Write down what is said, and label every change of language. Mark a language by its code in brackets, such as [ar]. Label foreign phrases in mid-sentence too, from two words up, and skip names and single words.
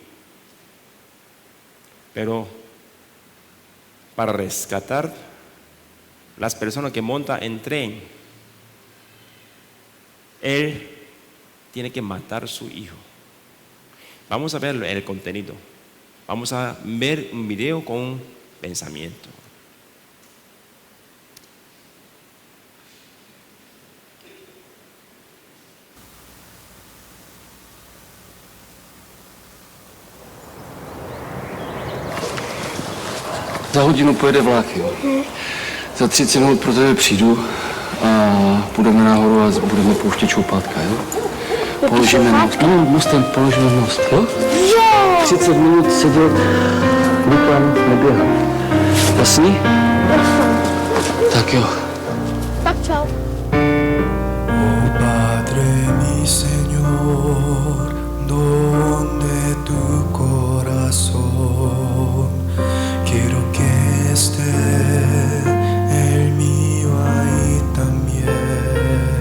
[es] Pero para rescatar las personas que montan en tren, él tiene que matar a su hijo. Vamos a ver el contenido. Vamos a ver un video con pensamiento. [cs] Za hodinu pojede vlak, jo. Za 30 minut pro tebe přijdu a půjdeme nahoru a budeme pouštět šoupátka, jo. Položíme most. No, mostem položíme most, jo. 30 minut sedět, nikam neběhat. Jasný? Tak jo. Tak čau. [es] Oh Padre mi Señor, donde tu corazón, quiero que esté el mío ahí también.